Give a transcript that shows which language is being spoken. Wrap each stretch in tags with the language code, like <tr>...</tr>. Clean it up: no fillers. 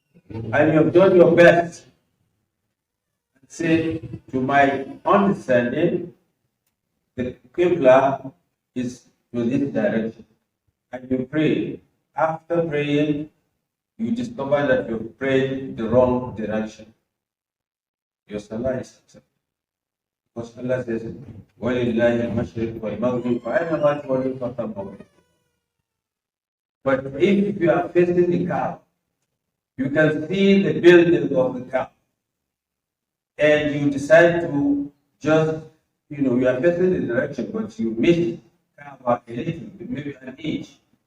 <en>And you have done your best and say, to my understanding, the Qibla is to this direction. And you pray. After praying, you discover that you prayed the wrong direction. Your salah is accepted. Because Allah says,</en> <ar>وَلِلَّهِ الْمَشْرِقُ وَالْمَغْرِبُ فَأَيْنَمَا تُوَلُّوا فَثَمَّ وَجْهُ اللَّهِ.</ar> <en>But if you are facing the Kaaba, you can see the building of the Kaaba, and you decide to just, you are facing the direction, but you miss Kaaba a little bit, maybe an inch.</en>